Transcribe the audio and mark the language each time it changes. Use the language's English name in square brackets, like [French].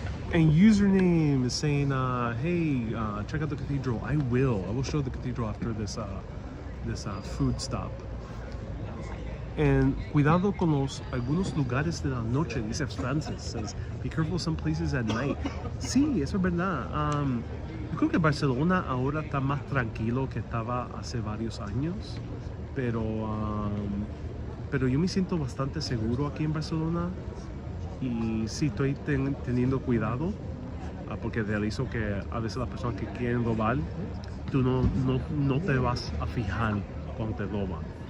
[English] And username is saying, hey, check out the cathedral. I will show the cathedral after this food stop. [Spanish] And cuidado con algunos lugares de la noche, dice Francis. [English] Says, be careful some places at night. [Spanish] Sí, eso es verdad. Yo creo que Barcelona ahora está más tranquilo que estaba hace varios años. Pero yo me siento bastante seguro aquí en Barcelona. Y sí, estoy teniendo cuidado, porque realizo que a veces las personas que quieren robar, tú no te vas a fijar cuando te roban.